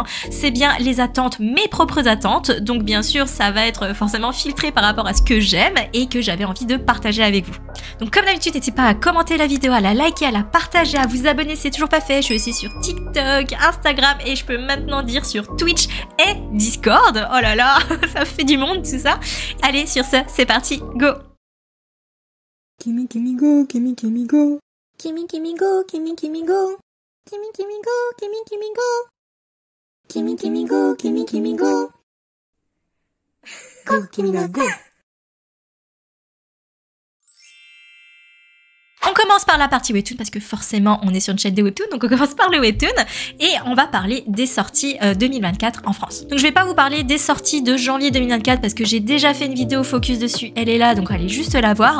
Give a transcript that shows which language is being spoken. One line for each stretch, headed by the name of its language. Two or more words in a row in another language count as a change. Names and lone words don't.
French: C'est bien les attentes, mes propres attentes, donc bien sûr ça va être forcément filtré par rapport à ce que j'aime et que j'avais envie de partager avec vous. Donc comme d'habitude, n'hésitez pas à commenter la vidéo, à la liker, à la partager, à vous abonner si c'est toujours pas fait. Je suis aussi sur TikTok, Instagram et je peux maintenant dire sur Twitch et Discord. Oh là là, ça fait du monde tout ça. Allez, sur ce, c'est parti, go. Kimi Kimi go, Kimi Kimi go. Kimi Kimi go, Kimi Kimi go. Kimi Kimi go, Kimi Kimi go. Kimi Kimi go, Kimi Kimi go. Go, Kimi ga go. On commence par la partie webtoon parce que forcément on est sur une chaîne de webtoon, donc on commence par le webtoon et on va parler des sorties 2024 en France. Donc je vais pas vous parler des sorties de janvier 2024 parce que j'ai déjà fait une vidéo focus dessus, elle est là, donc allez juste la voir.